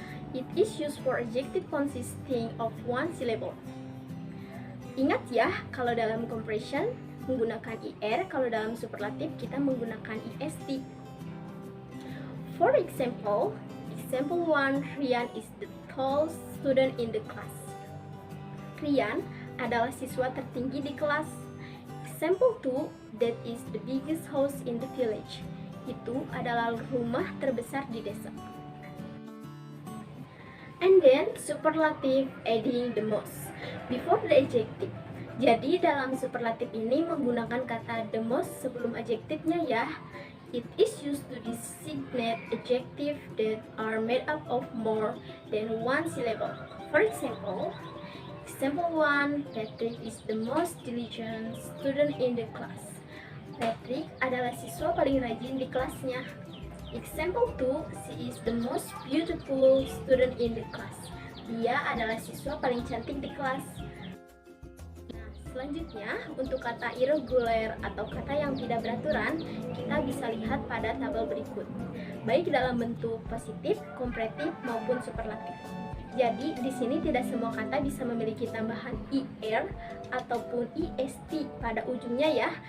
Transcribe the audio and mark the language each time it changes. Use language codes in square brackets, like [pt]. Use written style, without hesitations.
[en] It is used for adjective consisting of one syllable. [id] Ingat ya, kalau dalam compression menggunakan ir, kalau dalam superlatif kita menggunakan est. [en] For example 1, Rian is the tall student in the class. [id] Rian adalah siswa tertinggi di kelas. [en] Example 2, that is the biggest house in the village. [id] Itu adalah rumah terbesar di desa. [en] And then superlative adding the most before the adjective. [id] Jadi dalam superlatif ini menggunakan kata the most sebelum adjektifnya ya. [en] It is used to designate adjective that are made up of more than one syllable. For example 1, Patrick is the most diligent student in the class. [id] Patrick adalah siswa paling rajin di kelasnya. [en] Example 2, she is the most beautiful student in the class. [id] Dia adalah siswa paling cantik di kelas. Nah, selanjutnya untuk kata irregular atau kata yang tidak beraturan, kita bisa lihat pada tabel berikut, baik dalam bentuk positif, komparatif maupun superlatif. Jadi di sini tidak semua kata bisa memiliki tambahan ir ataupun est pada ujungnya ya.